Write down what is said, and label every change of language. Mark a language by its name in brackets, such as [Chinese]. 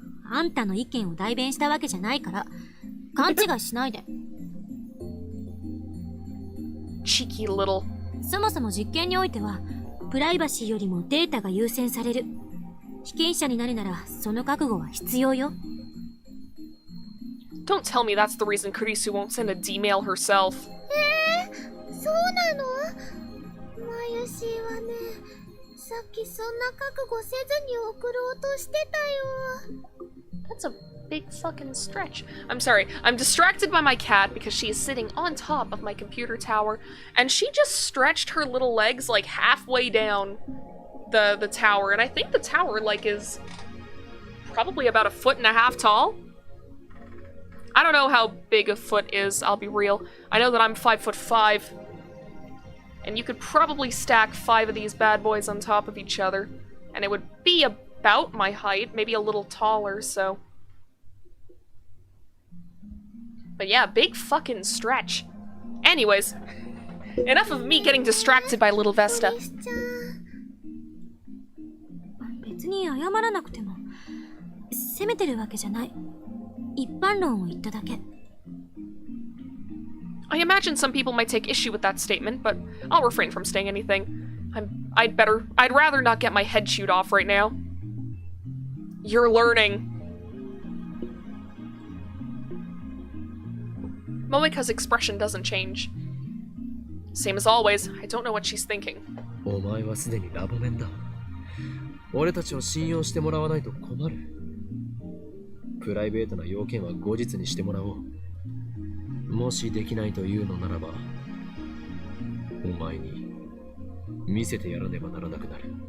[Japanese] あんたの意見を代弁したわけじゃないから、勘違いしないで。 [English] Cheeky little. [Japanese] そもそも実験においては、プライバシーよりもデータが優先される。被験者になるなら、その覚悟は必要よ。 [English] Don't tell me that's the reason Kurisu won't send a D-mail herself. [Japanese] そうなの？マユシーはね、さっきそんな覚悟せずに送ろうとしてたよ。 [English] That's a big fucking stretch. I'm sorry, I'm distracted by my cat because she is sitting on top of my computer tower, and she just stretched her little legs like halfway down the tower, and I think the tower like is probably about 1.5 feet tall. I don't know how big a foot is, I'll be real. I know that I'm 5'5", and you could probably stack 5 of these bad boys on top of each other, and it would be about my height, maybe a little taller, so... But yeah, big fucking stretch. Anyways, enough of me getting distracted by little Vesta. [Japanese] 別に謝らなくても、責めてるわけじゃない。一般論を言っただけ。 [English] I imagine some people might take issue with that statement, but I'll refrain from saying anything. I'd rather not get my head chewed off right now. You're learning. Moeka's expression doesn't change. Same as always, I don't know what she's thinking. [Japanese] お前はすでにラボメンだ。俺たちを信用してもらわないと困る。プライベートな要件は後日にしてもらおう。もしできないというのならば、お前に見せてやらねばならなくなる。